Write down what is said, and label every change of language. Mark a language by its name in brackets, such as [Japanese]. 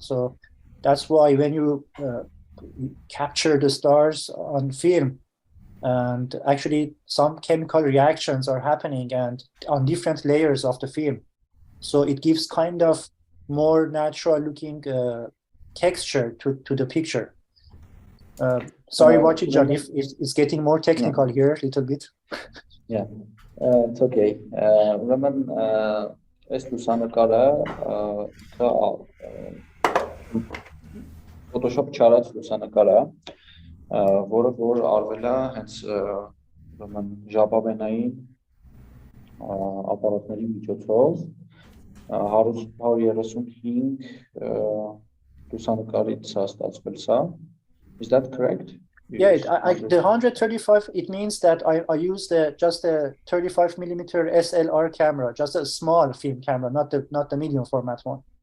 [English] So that's why when you capture the stars on film, and actually some chemical reactions are happening and on different layers of the film. So it gives kind of more natural looking texture to the picture. Sorry, John, if it's getting more technical here a little bit. Yeah, it's okay. [Armenian] Ուրեմն այս լուսանկարը Photoshop չարած լուսանկար է, որը որ արվել է հենց ուրեմն ժապավենային ապարատների միջոցով 135 լուսանկարից ստացվել սա. [English] Is that correct? Yeah, the 135, it means that I used just a 35 millimeter SLR camera, just a small film camera, not the medium format one.